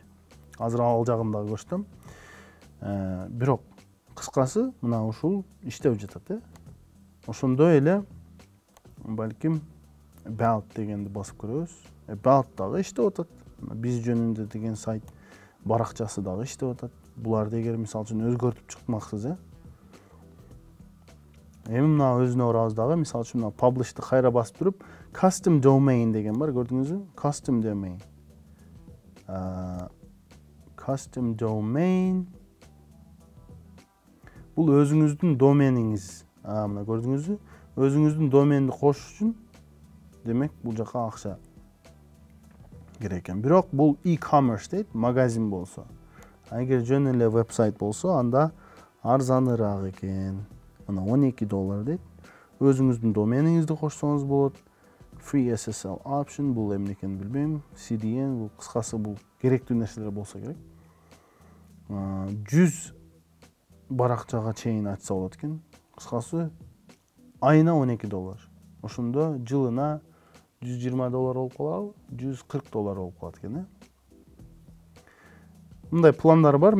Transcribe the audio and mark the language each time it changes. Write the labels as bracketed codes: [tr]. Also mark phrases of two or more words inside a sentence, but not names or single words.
[ky] Азыр ал жагында көрсөтөм. Бирок кыскасы мына ушул иштеп жатат, Ошондой эле балким about дегенди басып көрөбүз. About дагы иштеп атат. Биз жөнүндө деген сайт баракчасы дагы иштеп атат. Буларды эгер мисалы үчүн өзгөртүп чыкмаксыз, эми мына өзүнө барабыз дагы. Мисалы үчүн мына publish'ты кайра басып туруп, [en] custom domain [ky] деген бар, көрдүңүзбү? [en] Custom domain. Custom domain. [ky] Бул өзүңүздүн домениңиз. Мына көрдүңүзбү? Өзүңүздүн доменди кош үчүн демек бул жака акча керек экен. Бирок бул e-commerce дейт, магазин болсо. Эгер жөн эле вебсайт болсо, анда арзаныраак экен. Мына $12 дейт. Өзүңүздүн домениңизди кошсоңуз болот. [en] Free SSL option, [ky] бул эмне экенин билбейм. CDN, бул кыскасы бул керектүү нерселер болсо керек. 100 баракчага чейин ачса болот экен. Кыскасы айына $12. Ошондо жылына $120 болуп калабы, $140 болуп калат экен, Мындай пландар бар.